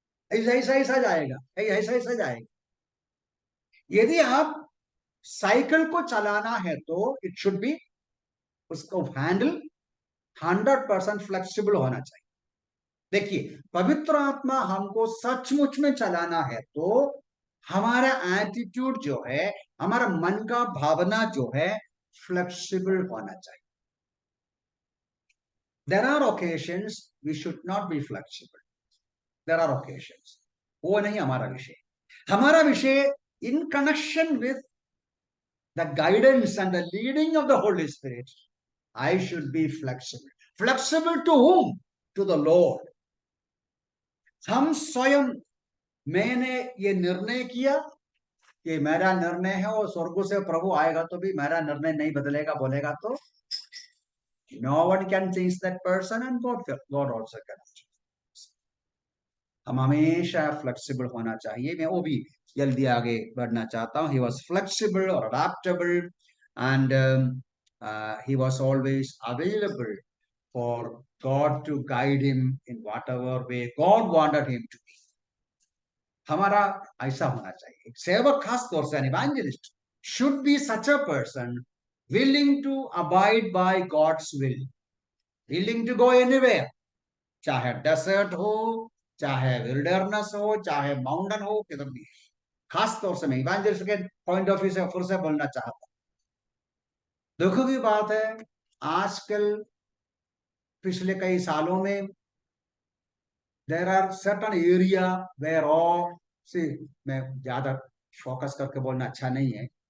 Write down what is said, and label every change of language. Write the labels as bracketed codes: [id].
[hi] ऐसा ऐसा ऐसा जाएगा, ऐसा ऐसा जाएगा. यदि आप साइकिल को चलाना है तो [en] it should be, [hi] उसको हैंडल 100% फ्लेक्सिबल होना चाहिए. देखिए, पवित्र आत्मा हमको सचमुच में चलाना है तो हमारा एटीट्यूड जो है, हमारा मन का भावना जो है, फ्लेक्सिबल होना चाहिए. [en] There are occasions we should not be flexible. There are occasions. [hi] वो नहीं हमारा विषय. हमारा विषय [en] in connection with the guidance and the leading of the Holy Spirit, I should be flexible. Flexible to whom? To the Lord. [hi] हम स्वयं, मैंने ये निर्णय किया कि मेरा निर्णय है और स्वर्ग से प्रभु आएगा तो भी मेरा निर्णय नहीं बदलेगा बोलेगा तो [en] no one can change that person and God also cannot. [hi] हम हमेशा फ्लेक्सिबल होना चाहिए. मैं वो भी जल्दी आगे बढ़ना चाहता हूँ. [en] He was flexible or adaptable, and he was always available for God to guide him in whatever way God wanted him to be. [hi] हमारा ऐसा होना चाहिए. एक सेवक, खास तौर से [en] an evangelist should be such a person willing to abide by God's will, willing to go anywhere, [hi] चाहे डेसर्ट हो, चाहे विल्डरनेस हो, चाहे माउंटेन हो, किधर भी. खास तौर से मैं इवेंजलिस्ट के पॉइंट ऑफ व्यू से फिर से बोलना चाहता हूं. दुख की बात है, आजकल पिछले कई सालों में [en] there are certain area where all see, [hi] मैं ज्यादा फोकस करके बोलना अच्छा नहीं है.